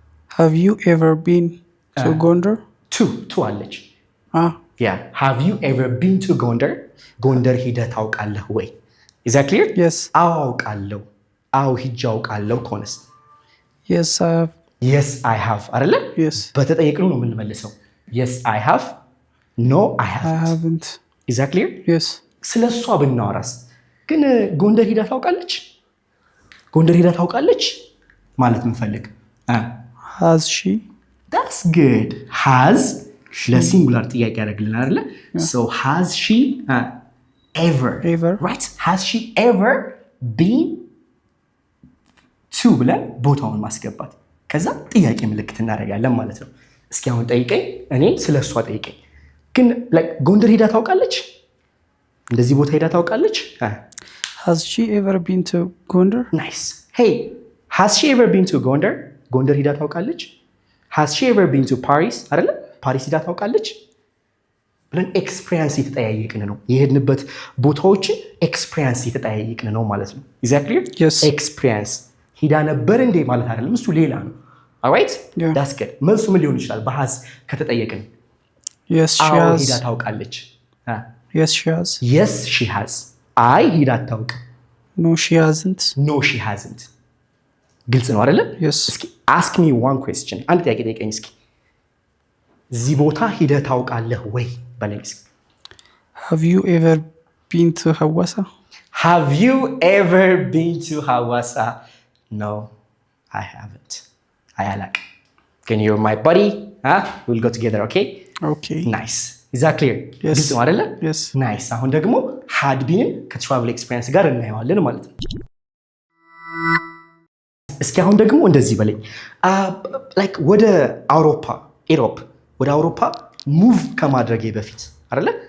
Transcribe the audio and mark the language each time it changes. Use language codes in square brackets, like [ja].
[en] Have you ever been to Gondar? To አለች። Yeah. Have you ever been to Gondar? [am] ጎንደር ሂደህ ታውቃለህ ወይ? [en] Is that clear? Yes. [am] አዎ አውቃለሁ። አዎ ሂጄ አውቃለሁ ከሆነስ? [en] Yes, I have. Yes, I have አይደለ? Yes. [am] በተጠየቅነው ነው የምንመልሰው። [en] Yes, I have. No, I haven't. I haven't. Is that clear? Yes. [am] ስለ እሷ ብናወራስ ግን ጎንደር ሂዳ ታውቃለች? ጎንደር ሂዳ ታውቃለች ማለት ምንፈልግ? [en] Has she? That's good. Has [am] ለሲንጉላር ጥያቄ ያደርግልናል አይደለ? [en] So has she ever? Right? Has she ever been to [am] ብለን ቦታውን ማስገባት ከዛ ጥያቄ ምልክት እናደርጋለን ማለት ነው። እስኪ አሁን ጠይቀኝ፣ እኔ ስለ እሷ ጠይቀኝ። ግን ጎንደር ሂዳ ታውቃለች? እንደዚህ ቦታ ሄዳ ታውቃለች? [en] Has she ever been to Gondar? Nice. Hey, has she ever been to Gondar? [am] ጎንደር ሂዳ ታውቃለች? [en] Has she ever been to Paris? [am] አይደለ? ፓሪስ ሂዳ ታውቃለች? ብለን ኤክስፒሪየንስ የተጠያየቅን ነው። የሄድንበት ቦታዎችን ኤክስፒሪየንስ የተጠያየቅን ነው ማለት ነው። [en] Is that clear? Yes. [am] ኤክስፒሪየንስ ሂዳ ነበር እንዴ ማለት አይደለም፣ እሱ ሌላ ነው። [en] Alright? Yeah. That's good. [am] መልሱ ምን ሊሆን ይችላል? በሃዝ ከተጠየቅን [en] Yes, she has. [am] ሂዳ ታውቃለች። [en] Yes, she has. Yes, she has. [am] አይ ሂዳ አታውቅ። [en] No, she hasn't. No, she hasn't. [am] ግልጽ ነው አይደለ? [en] Yes. እስኪ ask me one question. [am] አንድ ጥያቄ ጠይቀኝ እስኪ። እዚህ ቦታ ሂደህ ታውቃለህ ወይ በለኝ እስኪ። [en] Have you ever been to Hawassa? Have you ever been to Hawassa? No, I haven't. [am] አላውቅም። [en] Can you my buddy? We'll go together, okay? Okay. Nice. Is that clear? Yes. [am] ግልጽ ነው አይደለ? [en] Yes. Nice. [am] አሁን ደግሞ had been ከትራቨል ኤክስፒሪየንስ ጋር እናየዋለን ማለት ነው። እስኪ አሁን ደግሞ እንደዚህ በለኝ። ላይክ ወደ ኢሮፕ ወደ አውሮፓ ሙቭ ከማድረጌ በፊት አይደለ?